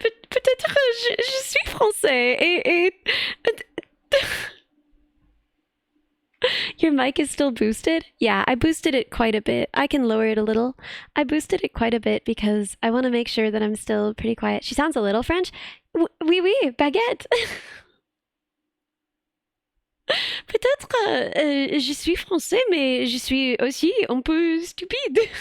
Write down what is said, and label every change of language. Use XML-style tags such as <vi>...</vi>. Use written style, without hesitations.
<fr>Peut-être je suis français et</fr> <en>Your mic is still boosted? Yeah, I boosted it quite a bit. I can lower it a little. I boosted it quite a bit because I want to make sure that I'm still pretty quiet. She sounds a little French.</en> <fr>Oui, oui, baguette. Peut-être je suis français, mais je suis aussi un peu stupide.</fr>